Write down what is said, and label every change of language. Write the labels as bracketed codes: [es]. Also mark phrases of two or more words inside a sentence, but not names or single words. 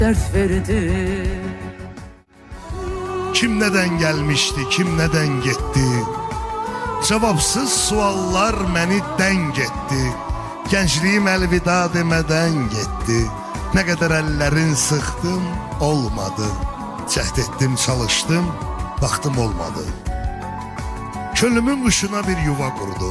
[tr] dert verdi. Kim neden gelmişti, kim neden gitti? [az] Cevapsız suallar məni dəng etdi. Gəncliyim əlvida demədən getdi. Nə qədər əllərin sıxdım, olmadı. Cəhd etdim, çalışdım, baxdım olmadı. Könlümün quşuna bir yuva qurdum.